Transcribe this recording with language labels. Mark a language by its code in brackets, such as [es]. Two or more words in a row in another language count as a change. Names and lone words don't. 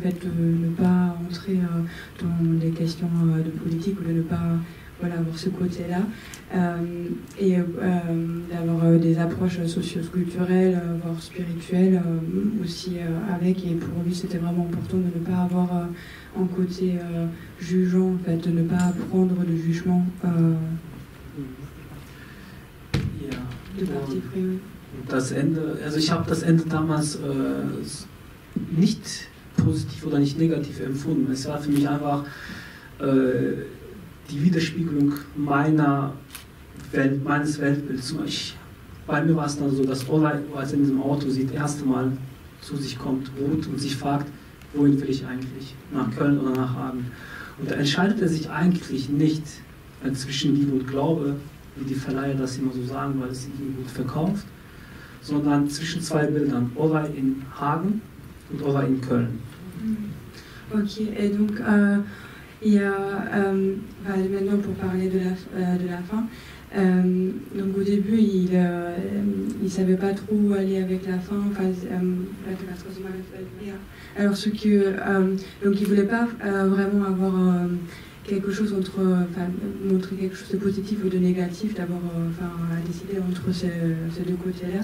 [fr] fait de ne pas entrer dans des questions de politique, ou de ne pas avoir ce côté-là, et d'avoir des approches socio-culturelles, voire spirituelles aussi avec, et pour lui c'était vraiment important de ne pas avoir un côté jugeant, en fait, de ne pas prendre de jugement de parti pris. [de] Das Ende, also ich habe das Ende damals nicht positiv oder nicht negativ empfunden. Es war für mich einfach die Widerspiegelung meines Weltbilds. Bei mir war es dann so, dass Ola, als er in diesem Auto sieht, das erste Mal zu sich kommt, ruht und sich fragt, wohin will ich eigentlich? Nach Köln oder nach Hagen? Und da entscheidet er sich eigentlich nicht zwischen Liebe und Glaube, wie die Verleiher das immer so sagen, weil es sich ihm gut verkauft, sondern zwischen zwei Bildern, Ola in Hagen und Ola in Köln. [fr] Ok, et donc il y a, maintenant pour parler de la fin, donc au début il savait pas trop où aller avec la fin, alors donc il voulait pas vraiment avoir quelque chose entre, montrer quelque chose de positif ou de négatif, d'avoir à décider entre ces deux côtés-là.